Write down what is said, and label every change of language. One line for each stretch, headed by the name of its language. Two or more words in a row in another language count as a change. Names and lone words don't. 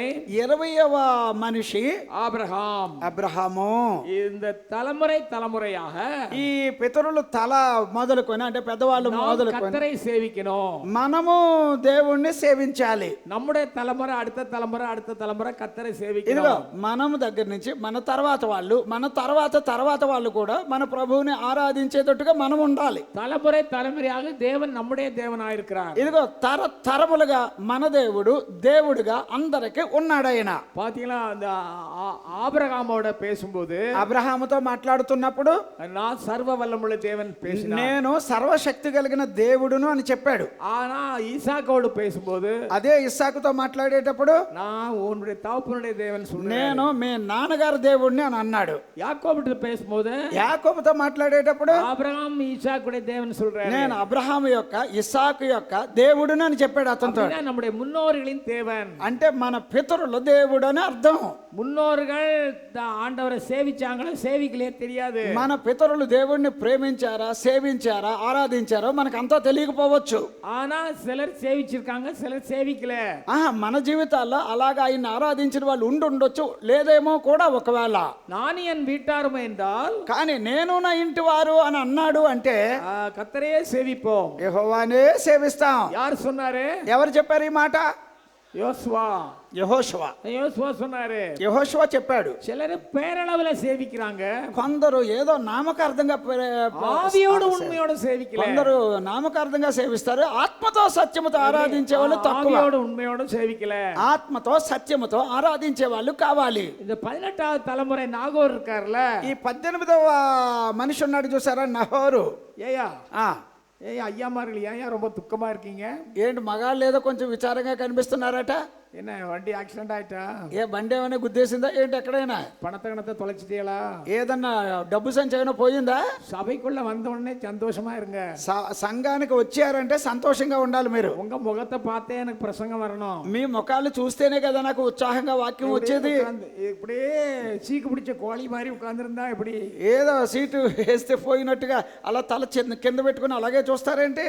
Telugu: 20వ మనిషి
Tamil: ஆபிரகாம்.
Telugu: అబ్రహాము.
Tamil: இந்த தலைமுறையாக
Telugu: ఈ పితరులు తల మొదలుకొని అంటే పెద్దవాళ్ళు మొదలుకొని
Tamil: கர்த்தரை சேவிக்கணும்.
Telugu: మనము దేవుణ్ణి సేవించాలి.
Tamil: நம்முடைய தலைமுறை, அடுத்த தலைமுறை கர்த்தரை
Telugu: ఇదిగో
Tamil: சேவிக்கணும்.
Telugu: మనము దగ్గర నుంచి మన తర్వాత వాళ్ళు కూడా మన ప్రభువుని ఆరాధించేటట్టుగా మనం ఉండాలి.
Tamil: தலைமுறையாக தேவன் நம்முடைய தேவனாய் இருக்கிறார்.
Telugu: ఇదిగో తరములుగా మన దేవుడు దేవుడుగా అందరికి ఉన్నాడు ఆయన.
Tamil: பாத்தீங்களா, அந்த ஆபிரகாமோட பேசும்போது,
Telugu: అబ్రహాముతో మాట్లాడుతున్నప్పుడు
Tamil: நான் சர்வ வல்லமுள்ள தேவன் பேசினார்,
Telugu: నేను సర్వశక్తి కలిగిన దేవుడును అని చెప్పాడు.
Tamil: ஆனா ஈசாக்கோடு பேசும்போது,
Telugu: అదే ఇస్సాకుతో మాట్లాడేటప్పుడు
Tamil: நான் உன்னுடைய தகப்பனுடைய தேவன் சொன்னேன்,
Telugu: నేను మీ నాన్నగారు దేవుడిని అని అన్నాడు.
Tamil: யாக்கோபுతో பேசும்போது,
Telugu: యాకోబుతో మాట్లాడేటప్పుడు
Tamil: ஆபிரகாம் ஈசாக்குடைய தேவன் சொல்றாரு,
Telugu: నేను అబ్రహాము యొక్క ఇస్సాకు యొక్క దేవుడుని అని చెప్పాడు అతనితో.
Tamil: நம்முடைய முன்னோர்களின் தேவன்
Telugu: అంటే మన పితరుల దేవుడు అని అర్థం.
Tamil: முன்னோர்கள் ஆண்டவரை சேவிச்சாங்களோ சேவிக்கலையோ தெரியாது.
Telugu: మన పితరులు దేవుడిని ప్రేమించారా, సేవించారా, ఆరాధించారో మనకు అంతా తెలియకపోవచ్చు.
Tamil: ஆனா சிலர் சேவிச்சிருக்காங்க, சிலர் சேவிக்கல.
Telugu: మన జీవితాల్లో అలాగా ఆయన ఆరాధించిన వాళ్ళు ఉండొచ్చు, లేదేమో కూడా ఒకవేళ.
Tamil: நான் என் வீட்டாரும் என்றால்,
Telugu: కానీ నేను నా ఇంటి వారు అని అన్నాడు అంటే
Tamil: கர்த்தரையே சேவிப்போம்,
Telugu: యెహోవానే సేవిస్తాం.
Tamil: யார் சொன்னாரு?
Telugu: ఎవరు చెప్పారు ఈ మాట?
Tamil: யோசுவா சொன்னாரு.
Telugu: యెహోషువ చెప్పాడు.
Tamil: சிலர் பேரளவுல சேவிக்கிறாங்க,
Telugu: కొందరు ఏదో నామకార్థంగా
Tamil: ஆவியோடு உண்மையோடு சேவிக்கல.
Telugu: కొందరు నామకార్థంగా సేవిస్తారు, ఆత్మతో సత్యముతో ఆరాధించే వాళ్ళు తక్కువ.
Tamil: ஆவியோடு உண்மையோடு சேவிக்கல.
Telugu: ఆత్మతో సత్యముతో ఆరాధించే వాళ్ళు కావాలి.
Tamil: இந்த 18வது தலைமுறை நாகோர் இருக்கார்ல,
Telugu: ఈ 18వ మనిషి ఉన్నాడు చూసారా, నహోరు.
Tamil: ஏயா ஐயாமார்கள் ஏன் ரொம்ப துக்கமா இருக்கீங்க?
Telugu: ఏంటి మగాళ్ళు ఏదో కొంచెం విచారంగా కనిపిస్తున్నారట.
Tamil: என்ன வண்டி ஆக்சிடென்ட் ஆயிட்டா?
Telugu: ఏ బండి ఏమైనా గుద్దేసిందా ఏంటి? ఎక్కడైనా
Tamil: பணத்தை தொலைச்சிட்டீங்களா?
Telugu: ఏదన్నా డబ్బు సంచి ఏమైనా పోయిందా?
Tamil: சபைக்குள்ள வந்த உடனே சந்தோஷமா இருங்க.
Telugu: సంఘానికి వచ్చారంటే సంతోషంగా ఉండాలి. మీరు
Tamil: உங்க முகத்தை பார்த்தே எனக்கு பிரசங்கம் வரணும்.
Telugu: మీ ముఖాలు చూస్తేనే కదా నాకు ఉత్సాహంగా వాక్యం వచ్చేది.
Tamil: இப்படியே சீக்கு பிடிச்ச கோழி மாதிரி உட்கார்ந்துருந்தா இப்படி
Telugu: ఏదో సీటు వేస్తే పోయినట్టుగా అలా తల కింద పెట్టుకుని అలాగే చూస్తారేంటి?